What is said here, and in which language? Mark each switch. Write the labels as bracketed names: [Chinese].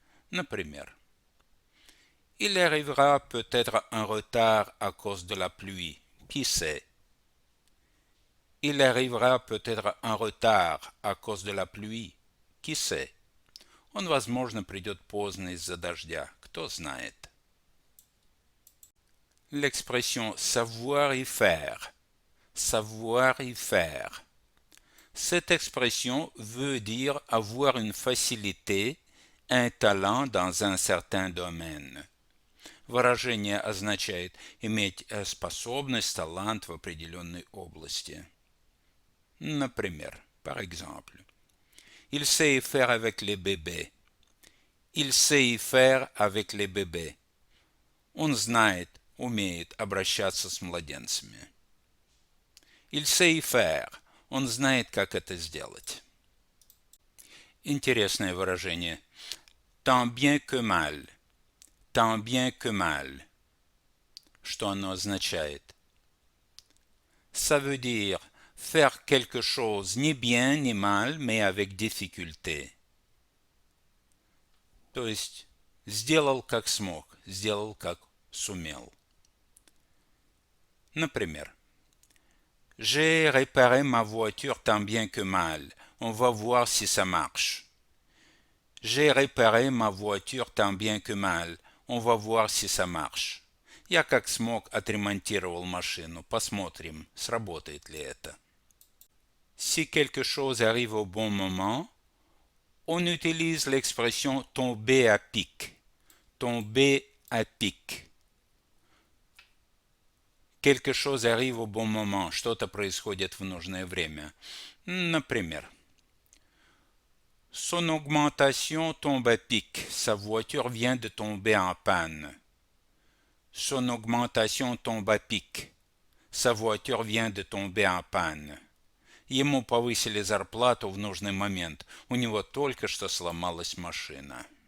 [Russian] Например, [French] il arrivera peut-être un retard à cause de la pluie. Qui sait? Il arrivera peut-être un retard à cause de la pluie. Qui sait? [Russian] Он, возможно, придет поздно из-за дождя. Кто знает? [French] L'expression savoir-y-faire. Savoir-y-faire. Cette expression veut dire avoir une facilité, un talent dans un certain domaine. [Russian] Выражение означает иметь способность, талант в определенной области. Например, [French] par exemple, il sait y faire avec les bébés. Il sait y faire avec les bébés. [Russian] Он знает, умеет обращаться с младенцами. [French] Il sait y faire. [Russian] Он знает, как это сделать. Интересное выражение. [French] Tant bien que mal. Tant bien que mal. [Russian] Что оно означает? [French] Ça veut dire faire quelque chose ni bien ni mal, mais avec difficulté. [Russian] То есть сделал как смог, сделал как сумел. Например, [French] j'ai réparé ma voiture tant bien que mal. On va voir si ça marche. J'ai réparé ma voiture tant bien que mal. On va voir si ça marche. [Russian] Я как смог отремонтировал машину. Посмотрим, сработает ли это. [French] Si quelque chose arrive au bon moment, on utilise l'expression tomber à pic. Tomber à pic. Quelque chose arrive au bon moment. [Russian] Что-то происходит в нужное время. Например, [French] Son augmentation tombe à pic. Sa voiture vient de tomber en panne. Son augmentation tombe à pic. Sa voiture vient de tomber en panne. [Russian] Ему повысили зарплату в нужный момент. У него только что сломалась машина.